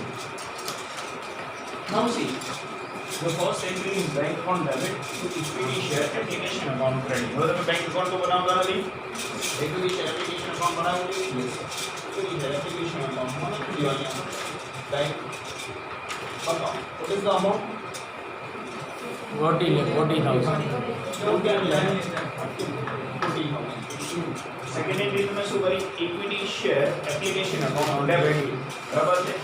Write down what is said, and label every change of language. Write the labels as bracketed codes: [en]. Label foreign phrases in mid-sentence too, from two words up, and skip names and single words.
[en] Now see, the first entry is bank account debit to equity share application account credit. [gu] હવે તમે [en] bank account [gu] તો બનાવતા નથી. [en] equity share application account [gu] બનાવવું છે. [en] equity share application account [gu] માં લખી દો અહીંયા [en] bank account. What is the amount? [gu] 40,000 સેકન્ડ એન્ટ્રી તમે શું કરી [en] equity share application account debit. [gu] બરાબર છે.